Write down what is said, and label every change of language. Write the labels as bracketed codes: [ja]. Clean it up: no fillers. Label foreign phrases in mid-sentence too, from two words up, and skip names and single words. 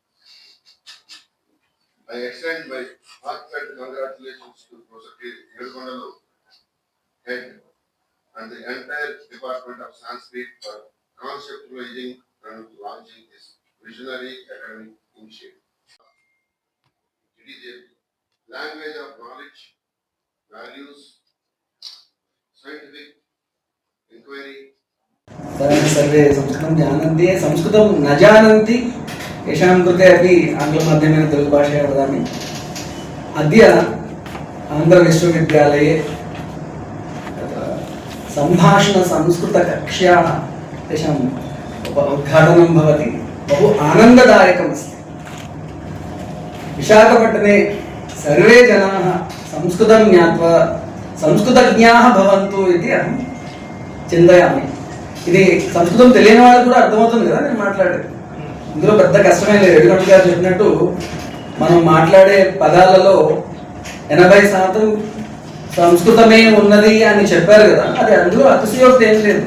[en] I extend my heartfelt congratulations to Professor Nedukondalu, Head, and the entire Department of Sanskrit for conceptualizing and launching this visionary academic initiative. It is a language of knowledge, values, scientific inquiry. [sa] सर्वे संस्कृतं जानन्ति संस्कृतं न जानन्ति येषां कृते अपि आङ्ग्लमाध्यमेन तेलुगुभाषया वदामि। अद्य आन्ध्रविश्वविद्यालये सम्भाषणसंस्कृतकक्ष्याः तेषाम् उद्घाटनं भवति। बहु आनन्ददायकमस्ति। विशाखपट्टणे सर्वे जनाः संस्कृतं ज्ञात्वा संस्कृतज्ञाः भवन्तु इति अहं చింతయామి। [te] ఇది సంస్కృతం తెలియని వాళ్ళకి కూడా అర్థమవుతుంది కదా నేను మాట్లాడేది। ఇందులో పెద్ద కష్టమే లేదు। ఎడుగంట గారు చెప్పినట్టు మనం మాట్లాడే పదాలలో 80% సంస్కృతమే ఉన్నది అని చెప్పారు కదా, అది అందులో అతిశయోక్తి ఏం లేదు।